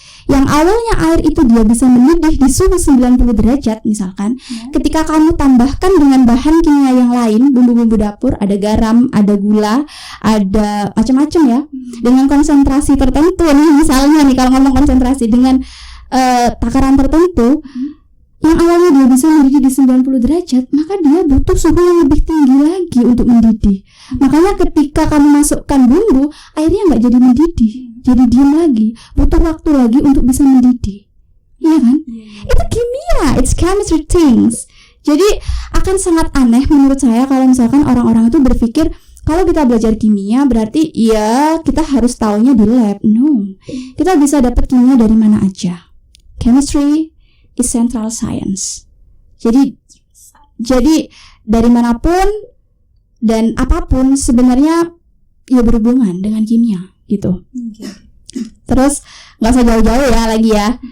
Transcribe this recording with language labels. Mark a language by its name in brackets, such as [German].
[Indonesian] Yang awalnya air itu dia bisa mendidih di suhu 90 derajat misalkan, ketika kamu tambahkan dengan bahan kimia yang lain, bumbu-bumbu dapur, ada garam, ada gula, ada macam-macam ya, dengan konsentrasi tertentu nih, misalnya nih kalau ngomong konsentrasi dengan takaran tertentu, yang awalnya dia bisa mendidih di 90 derajat, maka dia butuh suhu yang lebih tinggi lagi untuk mendidih. Makanya ketika kamu masukkan bumbu, airnya nggak jadi mendidih, jadi diam lagi, butuh waktu lagi untuk bisa mendidih. Iya kan? Itu kimia, [English] it's chemistry things. [Indonesian] Jadi akan sangat aneh menurut saya kalau misalkan orang-orang itu berpikir kalau kita belajar kimia berarti ya kita harus taunya di lab. No, kita bisa dapat kimia dari mana aja. [English] Chemistry is central science. [Indonesian] Jadi dari manapun dan apapun sebenarnya ya berhubungan dengan kimia gitu. Terus nggak usah jauh-jauh ya lagi ya.